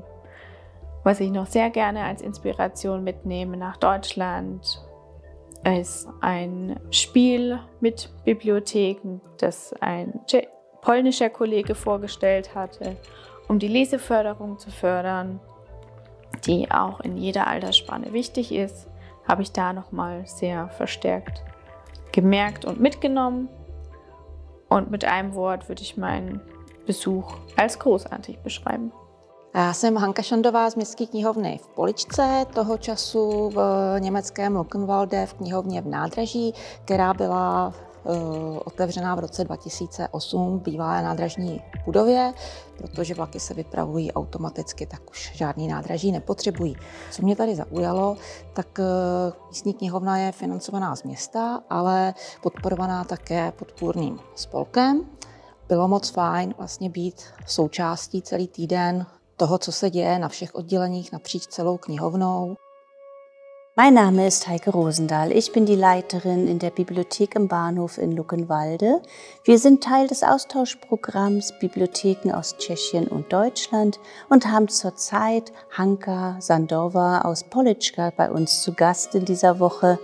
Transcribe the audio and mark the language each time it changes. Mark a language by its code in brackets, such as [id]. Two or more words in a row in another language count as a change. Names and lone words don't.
[de] Was ich noch sehr gerne als Inspiration mitnehme nach Deutschland, ist ein Spiel mit Bibliotheken, das ein polnischer Kollege vorgestellt hatte, um die Leseförderung zu fördern, die auch in jeder Altersspanne wichtig ist, habe ich da nochmal sehr verstärkt gemerkt und mitgenommen. Und mit einem Wort würde ich meinen Besuch als großartig beschreiben. [cs] Já jsem Hanka Šandová z Městské knihovny v Poličce, toho času v německém Luckenwalde v knihovně v Nádraží, která byla otevřená v roce 2008 v bývalé nádražní budově, protože vlaky se vypravují automaticky, tak už žádný nádraží nepotřebují. Co mě tady zaujalo, tak místní knihovna je financovaná z města, ale podporovaná také podpůrným spolkem. Bylo moc fajn vlastně být součástí celý týden toho, co se děje na všech odděleních napříč celou knihovnou. [de] Mein Name ist Heike Rosendahl. Ich bin die Leiterin in der Bibliothek im Bahnhof in Luckenwalde. Wir sind Teil des Austauschprogramms Bibliotheken aus Tschechien und Deutschland und haben zurzeit Hanka Sandova aus Polička bei uns zu Gast in dieser Woche.